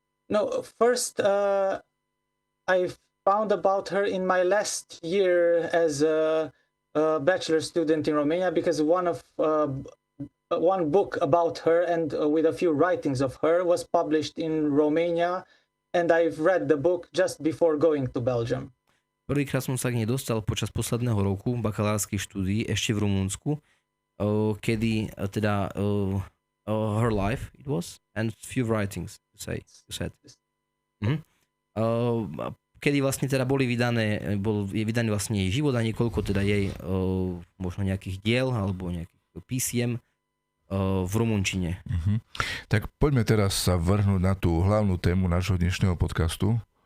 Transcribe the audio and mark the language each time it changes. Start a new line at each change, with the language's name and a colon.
English: No, first I found about her in my last year as a bachelor student in Romania, because one book about her and with a few writings of her was published in Romania, and I've read the book just before going to Belgium.
Slovak: Prvýkrát som sa k nej dostal počas posledného roku bakalárskych štúdií ešte v Rumunsku, kedy teda
English: her life it was and few writings you said. Mhm.
Slovak: Kedy vlastne teda bol vydaný vlastne jej život a niekoľko teda jej možno nejakých diel alebo nejakých písiem v rumunčine. Tak poďme teraz sa vrhnúť na tú hlavnú tému nášho dnešného podcastu.